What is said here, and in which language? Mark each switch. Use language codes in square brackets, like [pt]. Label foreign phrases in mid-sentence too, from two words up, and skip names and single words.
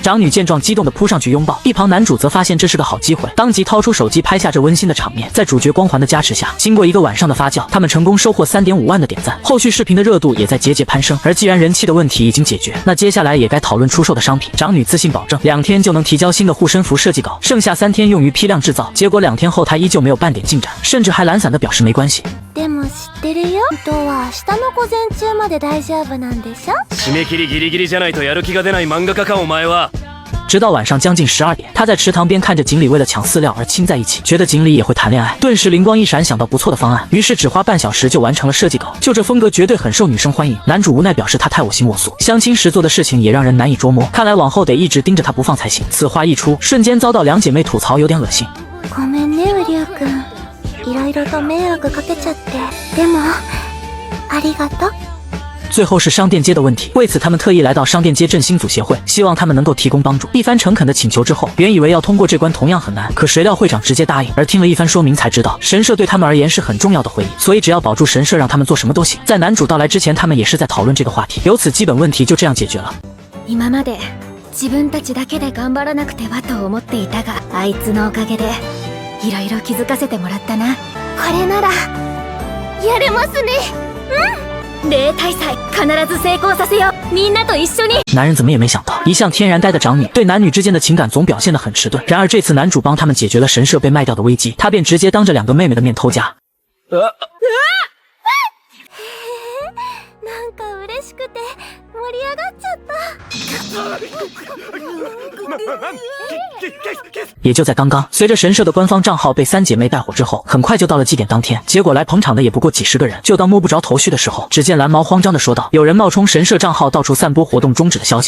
[zh] 长女见状激动的扑上去拥抱，一旁男主则发现这是个好机会，当即掏出手机拍下这温馨的场面。在主角光环的加持下，经过1个晚上的发酵，他们成功收获3.5万的点赞，后续视频的热度也在节节攀升。而既然人气的问题已经解决，那接下来也该讨论出售的商品。长女自信保证2天就能提交新的护身符设计稿，剩下3天用于批量制造。结果2天后她依旧没有半点进展，甚至还懒散的表示没关系。 [ja] でも知ってるよ。本当は明日の午前中まで大丈夫なんでしょ。締め切りギリギリじゃないとやる気が出ない漫画家かお前は。 [zh] 直到晚上将近12点，他在池塘边看着锦鲤为了抢饲料而亲在一起，觉得锦鲤也会谈恋爱，顿时灵光一闪，想到不错的方案，于是只花半小时就完成了设计稿。就这风格绝对很受女生欢迎。男主无奈表示他太我行我素，相亲时做的事情也让人难以捉摸，看来往后得一直盯着他不放才行。此话一出，瞬间遭到2姐妹吐槽有点恶心。 [ja] ごめんね、ウリュウ君。いろいろと迷惑かけちゃって。でも、ありがとう。 [zh] 最后是商店街的问题，为此他们特意来到商店街振兴组协会，希望他们能够提供帮助。一番诚恳的请求之后，原以为要通过这关同样很难，可谁料会长直接答应。而听了一番说明才知道，神社对他们而言是很重要的回忆，所以只要保住神社，让他们做什么都行。在男主到来之前，他们也是在讨论这个话题，由此基本问题就这样解决了。 [ja] 今まで自分たちだけで頑張らなくてはと思っていたが、あいつのおかげでいろいろ気づかせてもらったな。これならやれますね。例大祭必ず成功させよう。みんなと一緒に。 [zh] 男人怎么也没想到，一向天然呆的长女对男女之间的情感总表现得很迟钝。然而这次男主帮他们解决了神社被卖掉的危机，他便直接当着2个妹妹的面偷家。 [ja] なんか嬉しくて盛り上がっちゃった。 [zh] 也就在刚刚，随着神社的官方账号被3姐妹带火之后，很快就到了祭典当天。结果来捧场的也不过几十个人，就当摸不着头绪的时候，只见蓝毛慌张地说道：“有人冒充神社账号到处散播活动终止的消息。